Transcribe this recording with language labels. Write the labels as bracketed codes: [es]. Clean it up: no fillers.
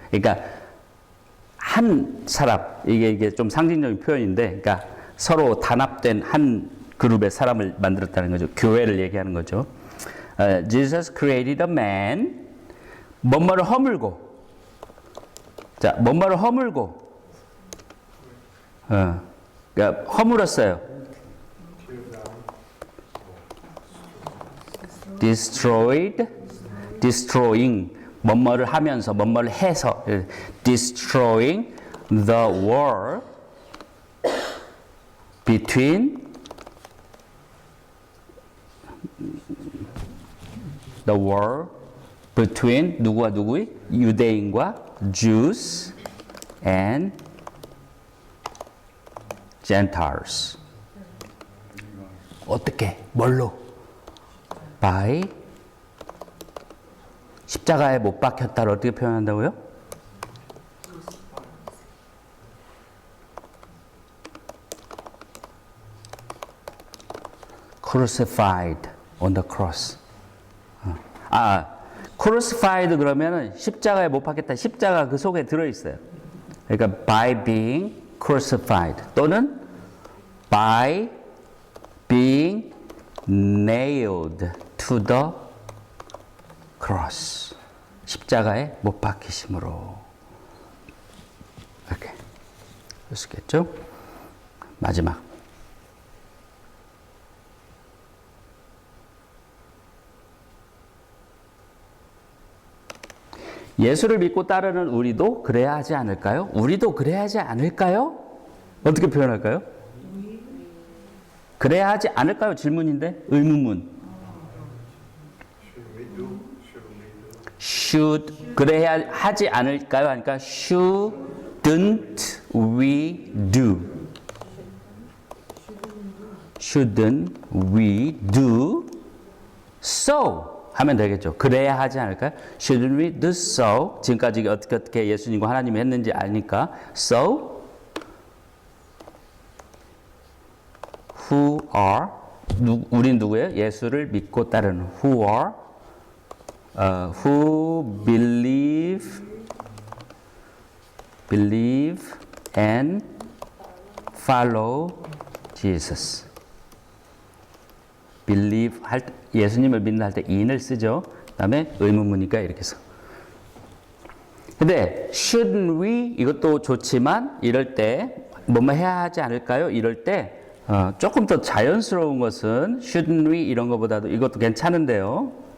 [ko] 그러니까 한 사람 이게 좀 상징적인 표현인데, 그러니까 서로 단합된 한 그룹의 사람을 만들었다는 거죠. 교회를 얘기하는 거죠. [en] Jesus created a man. [ko] 뭔가를 허물고, 자, 뭔가를 허물고, 그러니까 허물었어요. [en] Destroyed, destroying, [ko] 뭔가를 하면서, 뭔가를 해서, [en] destroying the wall between the war between [ko] 누구와 누구의? 유대인과 [en] Jews and Gentiles. [ko] 어떻게? 뭘로? by 십자가에 못 박혔다를 어떻게 표현한다고요? [en] crucified on the cross. [ko] crucified 그러면은 십자가에 못 박혔다. 십자가 그 속에 들어 있어요. [en] 그러니까 by being crucified 또는 by being nailed to the cross. [ko] 십자가에 못 박히심으로. 이렇게 할 수 있겠죠? 마지막. 예수를 믿고 따르는 우리도 그래야 하지 않을까요? 우리도 그래야 하지 않을까요? 어떻게 표현할까요? 그래야 하지 않을까요? 질문인데 의문문. should 그래야 하지 않을까요? [en] 하니까 shouldn't we do? shouldn't we do so? [ko] 하면 되겠죠. 그래야 하지 않을까요? [en] Shouldn't we do so? [ko] 지금까지 어떻게 예수님과 하나님이 했는지 아니까 [en] so who are [ko] 우린 누구예요? 예수를 믿고 따르는 [en] who are who believe and follow Jesus. [ko] believe 할 때, 예수님을 믿는 할 때 in을 쓰죠. 그다음에 의문문이니까 이렇게 써. 근데 [en] shouldn't we [ko] 이것도 좋지만 이럴 때 뭐뭐 해야 하지 않을까요? 이럴 때 조금 더 자연스러운 것은 [en] shouldn't we [ko] 이런 것보다도 이것도 괜찮은데요.